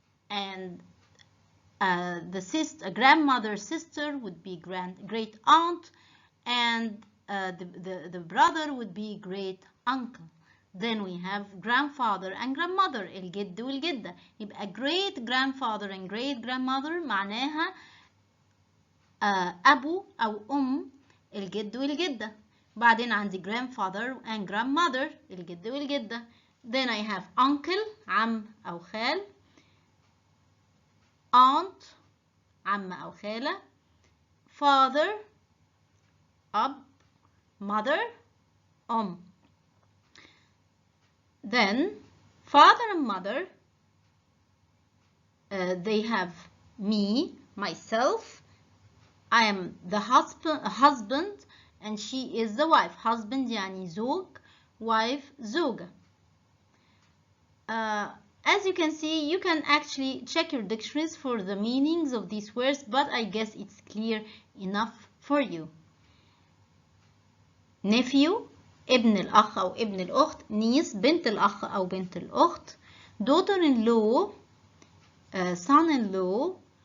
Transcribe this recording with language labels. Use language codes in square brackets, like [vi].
[en] And the grandmother's sister would be great aunt, and the brother would be great uncle. Then we have grandfather and grandmother, [ar] الجد والجدة. يبقى [en] great grandfather and great grandmother [ar] معناها أبو أو الجد والجدة. بعدين عندي [en] grandfather and grandmother [ar] الجد والجدة. [en] Then I have uncle [ar] عم أو خال. aunt عم أو خالة. [en] father أب. mother Then father and mother, they have me, myself. I am the husband and she is the wife. [ar] husband يعني زوج, wife زوجة. [en] As you can see, you can actually check your dictionaries for the meanings of these words, but I guess it's clear enough for you. [ar] nephew ابن الأخ أو ابن الأخت. niece بنت الأخ أو بنت الأخت. [en] daughter-in-law son-in-law.